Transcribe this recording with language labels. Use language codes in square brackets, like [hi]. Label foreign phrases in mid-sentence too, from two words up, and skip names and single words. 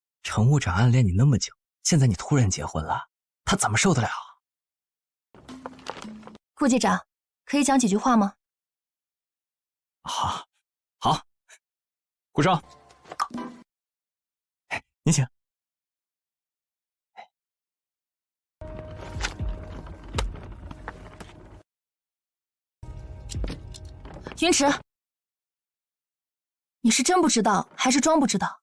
[zh] 乘務長暗戀你那麼久，现在你突然結婚了，他怎麼受得了？顧機長，可以講幾句話嗎？好，好，顧少，您請。云池，你是真不知道还是装不知道？